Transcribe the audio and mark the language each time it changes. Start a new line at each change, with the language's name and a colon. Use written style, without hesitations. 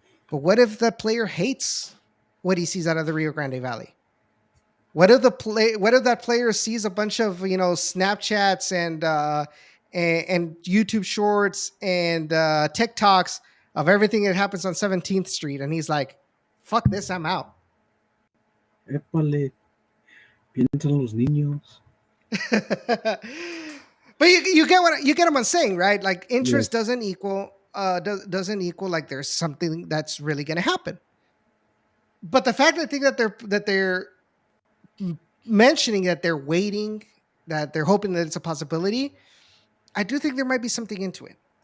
English: But what if that player hates what he sees out of the Rio Grande Valley? What if that player sees a bunch of Snapchats and YouTube Shorts and TikToks of everything that happens on 17th Street, and he's like, "Fuck this, I'm out."
Spanish: Épale, piensan los niños.
English: But you get what I'm saying, right? Like interest doesn't equal like there's something that's really going to happen. But the fact that I think that they're mentioning that they're waiting, that they're hoping that it's a possibility, I do think there might be something into it.